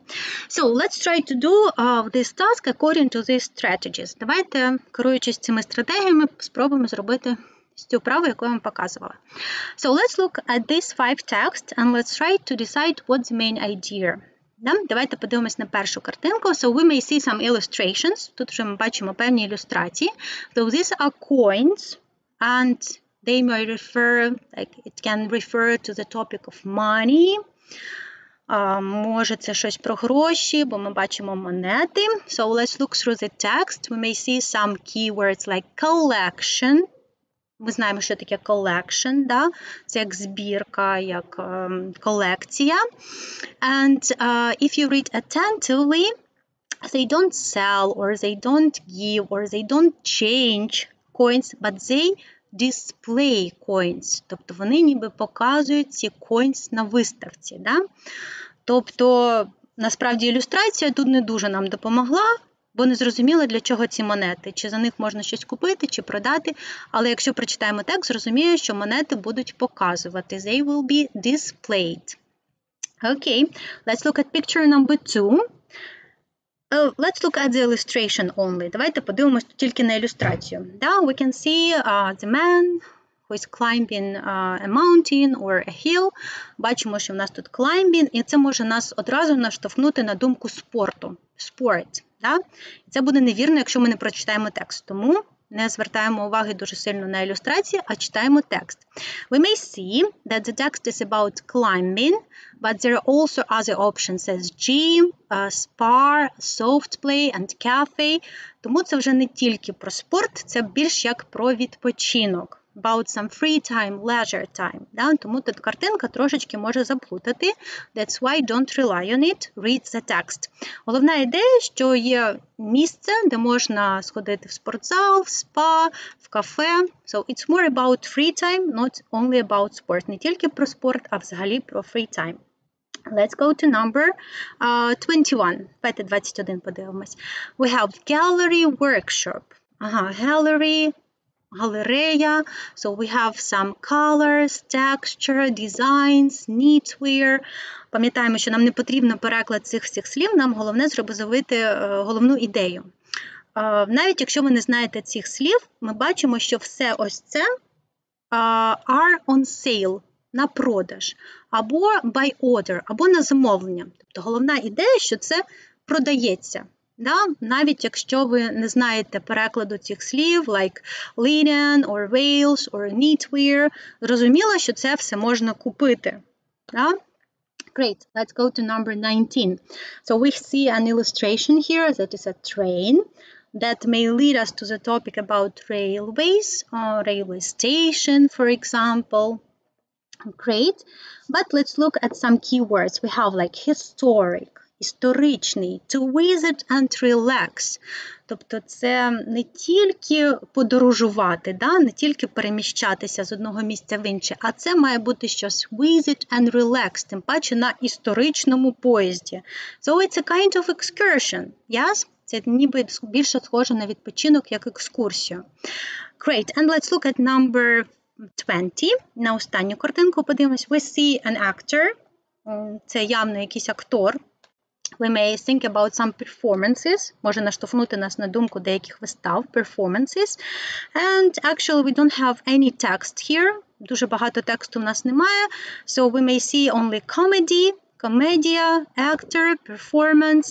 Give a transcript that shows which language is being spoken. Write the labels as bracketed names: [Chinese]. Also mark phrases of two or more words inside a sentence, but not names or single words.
[English] So, let's try to do this task according to these strategies. [Ukrainian] Давайте, керуючись цими стратегіями, спробуємо зробити цю вправу, яку я вам показувала. [English] So, let's look at these 5 texts and let's try to decide what's the main idea. [Ukrainian] Давайте подивимось на першу картинку. [English] So we may see some illustrations. [Ukrainian] Тут вже ми бачимо певні ілюстрації. [English] So these are coins, and they may refer, like it can refer to the topic of money. [Ukrainian] Може це щось про гроші, бо ми бачимо монети. [English] So let's look through the text. We may see some keywords like collection. [Ukrainian] Ми знаємо, що таке collection, да? Це як збірка, як колекція. [English] And if you read attentively, they don't sell, or they don't give, or they don't change coins, but they display coins. [Ukrainian] Тобто вони ніби показують ці coins на виставці. Да? Тобто, насправді, ілюстрація тут не дуже нам допомогла, бо не зрозуміло, для чого ці монети. Чи за них можна щось купити, чи продати. Але якщо прочитаємо текст, зрозуміємо, що монети будуть показувати. [English] They will be displayed. Okay, let's look at picture number 2. Let's look at the illustration only. [Ukrainian] Давайте подивимось тільки на ілюстрацію. [English] We can see the man who is climbing a mountain or a hill. [Ukrainian] Бачимо, що в нас тут climbing, і це може нас одразу наштовхнути на думку спорту. Sport. Це буде невірно, якщо ми не прочитаємо текст. Тому не звертаємо уваги дуже сильно на ілюстрації, а читаємо текст. [English] We may see that the text is about climbing, but there are also other options as gym, spa, soft play and cafe. [Ukrainian] Тому це вже не тільки про спорт, це більш як про відпочинок. [English] About some free time, leisure time. [Ukrainian] Тому тут картинка трошечки може заплутати. [English] That's why don't rely on it, read the text. [Ukrainian] Головна ідея, що є місце, де можна сходити в спортзал, в спа, в кафе. [English] So it's more about free time, not only about sport. [Ukrainian] Не тільки про спорт, а взагалі про [English] free time. Let's go to number 21. [Ukrainian] Давайте 21 подивимось. [English] We have gallery workshop. Gallery, галерея. So we have some colors, texture, designs, knitwear. [Ukrainian] Пам'ятаємо, що нам не потрібно переклад цих всіх слів, нам головне зробити головну ідею. Навіть якщо ви не знаєте цих слів, ми бачимо, що все ось це [English] are on sale, [Ukrainian] на продаж, або [English] by order, [Ukrainian] або на замовлення. Тобто головна ідея, що це продається. Навіть якщо ви не знаєте перекладу цих слів, [English] like linen, or veils, or knitwear, [Ukrainian] зрозуміло, що це все можна купити. [English] Great, let's go to number 19. So we see an illustration here that is a train that may lead us to the topic about railways, or railway station, for example. Great, but let's look at some keywords. We have like historic, історичний, to visit and relax. [Ukrainian] Тобто це не тільки подорожувати, не тільки переміщатися з одного місця в інше, а це має бути щось [English] visit and relax, [Ukrainian] тим паче на історичному поїзді. [English] So it's a kind of excursion, yes? [Ukrainian] Це ніби більше схоже на відпочинок, як екскурсію. [English] Great, and let's look at number 20. [Ukrainian] На останню картинку подивимось. [English] We see an actor. [Ukrainian] Це явно якийсь актор. [English] We may think about some performances. [Ukrainian] Може наштовхнути нас на думку деяких вистав, [English] performances. And actually we don't have any text here. [Ukrainian] Дуже багато тексту в нас немає. [English] So we may see only comedy, commedia, actor, performance.